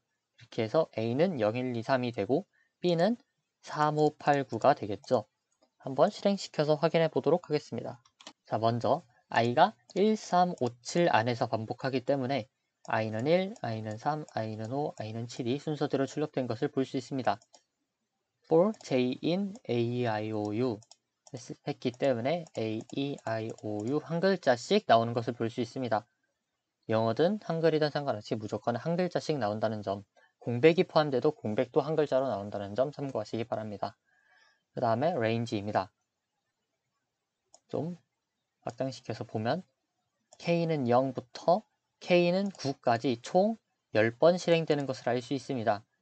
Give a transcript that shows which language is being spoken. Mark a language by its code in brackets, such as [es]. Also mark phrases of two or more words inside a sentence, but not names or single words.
[ko] 이렇게 해서 A는 0, 1, 2, 3이 되고 B는 3, 5, 8, 9가 되겠죠. 한번 실행시켜서 확인해 보도록 하겠습니다. 자, 먼저 i가 1, 3, 5, 7 안에서 반복하기 때문에 i는 1, i는 3, i는 5, i는 7이 순서대로 출력된 것을 볼 수 있습니다. [en] for j in a, i, [ko] o, u 했기 때문에 a, e, i, o, u 한 글자씩 나오는 것을 볼 수 있습니다. 영어든 한글이든 상관없이 무조건 한 글자씩 나온다는 점, 공백이 포함돼도 공백도 한 글자로 나온다는 점 참고하시기 바랍니다. 그 다음에 range입니다. 좀 확장시켜서 보면 K는 0부터 K는 9까지 총 10번 실행되는 것을 알 수 있습니다.